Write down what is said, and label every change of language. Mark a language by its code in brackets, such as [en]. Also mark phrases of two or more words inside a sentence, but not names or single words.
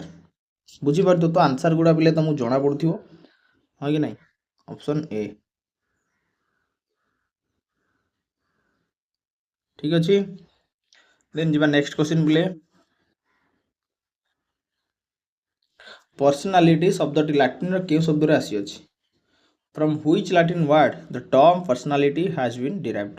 [or] ବୁଝିପାରୁଥିବ ତ ଆନ୍ସର୍ ଗୁଡ଼ା ପିଲେ ତୁମକୁ ଜଣାପଡ଼ୁଥିବ, ହଁ କି ନାହିଁ? [en] option A. [or] ଠିକ୍ ଅଛି, ଦେନ୍ ଯିବା [en] next question [or] ପିଲେ। ପର୍ସନାଲିଟି ଶବ୍ଦଟି ଲାଟିନ୍ର କେଉଁ ଶବ୍ଦରୁ ଆସିଅଛି? [en] From which Latin word the term personality has been derived?